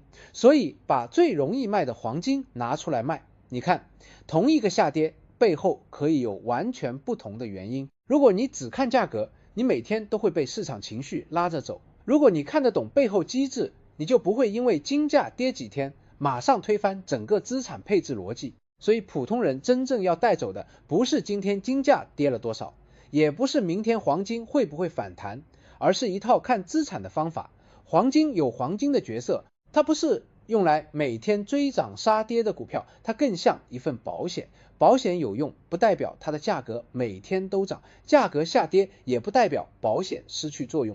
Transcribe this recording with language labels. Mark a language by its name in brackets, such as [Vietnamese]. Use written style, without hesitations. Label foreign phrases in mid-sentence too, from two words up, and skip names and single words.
[Chinese] 所以把最容易賣的黄金拿出來賣，你看同一個下跌， 背後可以有完全不同的原因。如果你只看價格，你每天都會被市場情緒拉着走。如果你看得懂背後機制，你就不會因為金價跌幾天，馬上推翻整個資產配置邏輯。所以普通人真正要帶走的，不是今天金價跌了多少，也不是明天黃金會不會反彈，而是一套看資產的方法。黃金有黃金的角色，它不是用來每天追漲殺跌的股票，它更像一份保險。保險有用，不代表它的價格每天都漲，價格下跌也不代表保險失去作用。